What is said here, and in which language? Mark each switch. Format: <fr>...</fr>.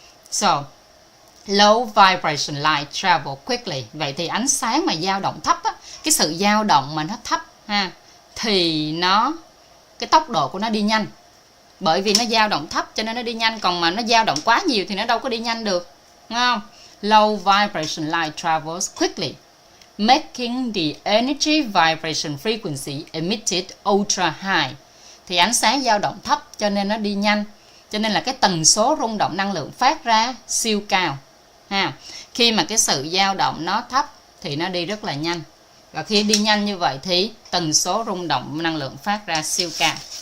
<en>So, low vibration light travel quickly.</en> <vi>Vậy thì ánh sáng mà dao động thấp á, cái sự dao động mà nó thấp ha, thì cái tốc độ của nó đi nhanh. Bởi vì nó dao động thấp cho nên nó đi nhanh, còn mà nó dao động quá nhiều thì nó đâu có đi nhanh được, đúng không?</vi> <en>Low vibration light travels quickly, making the energy vibration frequency emitted ultra high.</en> <vi>Thì ánh sáng dao động thấp cho nên nó đi nhanh, cho nên là cái tần số rung động năng lượng phát ra siêu cao ha. Khi mà cái sự dao động nó thấp thì nó đi rất là nhanh, và khi đi nhanh như vậy thì tần số rung động năng lượng phát ra siêu cao.</vi>